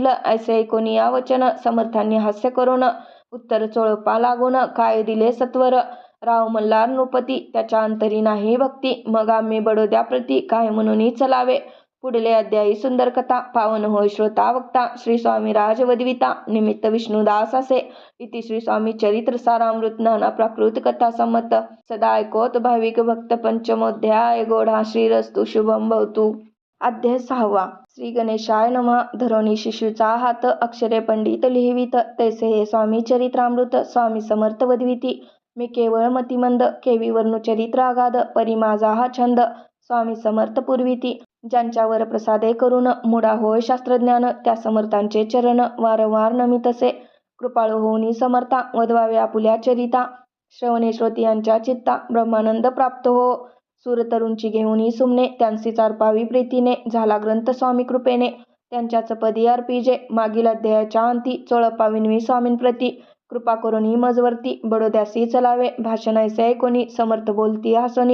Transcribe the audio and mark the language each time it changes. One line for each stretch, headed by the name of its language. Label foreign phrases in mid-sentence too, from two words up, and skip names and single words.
Marathi: ऐसे ऐकोनी या वचन, समर्थांनी हास्य करून. उत्तर चोळप्पा लागून, काय दिले सत्वर. राव मल्हार नृपती, त्याच्या अंतरी नाही भक्ती. मग आम्ही बडोद्याप्रती काय म्हणून चलावे. पुढले अध्यायी सुंदर कथा पावन होय श्रोता वक्ता श्री स्वामी राज वदविता निमित्त विष्णुदास असे इति श्री स्वामी चरित्र सारामृत नाना प्राकृत कथा संमत सदा ऐकोत भाविक भक्त पंचमोध्याय गोढा
Sanskrit: श्रीरस्तु शुभम भवतु. अध्याय 6. श्री गणेशाय नमः.
Marathi: धरोणी शिशूचा हात अक्षरे पंडित लिहिवीत तैसे हे स्वामी चरित्रामृत स्वामी समर्थ वदविती. मी केवळ मतिमंद केवीवरनु चरित्र अगाध परी माझा हा छंद स्वामी समर्थ पुरविती. ज्यांच्यावर प्रसादे करून मुडा होय शास्त्रज्ञान त्या समर्थांचे चरण वारंवार नमितसे. कृपाळू होऊनी समर्था वदवावे आपुल्या चरिता. श्रवणे श्रोतियांच्या चित्ता ब्रह्मानंद प्राप्त हो. सूरतरूंची घेऊनी सुमने त्यांसी चारपावी प्रीतीने झाला ग्रंथ स्वामी कृपेने. त्यांच्याच पदी अर्पिजे मागील अध्यायाच्या अंती चोळपा विनवी स्वामींप्रती. कृपा करुणी मजवर्ती बडोद्यासी चलावे भाषण ऐसे ऐकोनी समर्थ बोलती हसोनी.